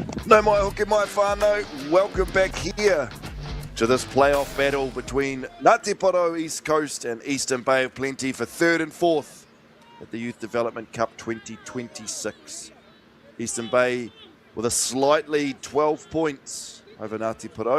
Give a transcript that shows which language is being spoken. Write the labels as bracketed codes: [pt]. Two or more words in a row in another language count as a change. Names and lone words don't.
[mi] No mai hoki mai whānau. [en] Welcome back here to this playoff battle between Ngāti Porou East Coast and Eastern Bay of Plenty for 3rd and 4th at the Youth Development Cup 2026. Eastern Bay with a slight lead, 12 points over Ngāti Porou.